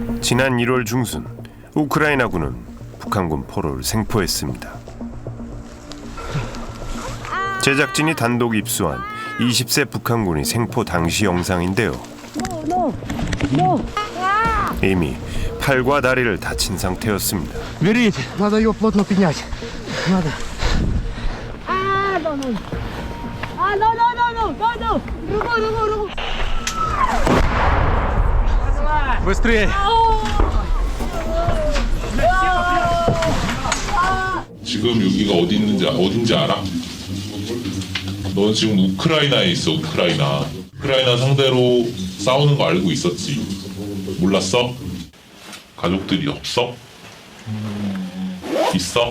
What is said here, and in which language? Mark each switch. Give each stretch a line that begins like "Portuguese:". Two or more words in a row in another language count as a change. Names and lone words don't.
Korean: 지난 1월 중순 우크라이나군은 북한군 포로를 생포했습니다. 제작진이 단독 입수한 20세 북한군이 생포 당시 영상인데요. 이미 팔과 다리를 다친 상태였습니다.
Russian: Берите, надо ее плотно поднять. Надо. Быстрее.
Korean: 지금 여기가 어딘지 알아? 넌 지금 우크라이나에 있어. 우크라이나 상대로 싸우는 거 알고 있었지? 몰랐어? 가족들이 없어? 있어?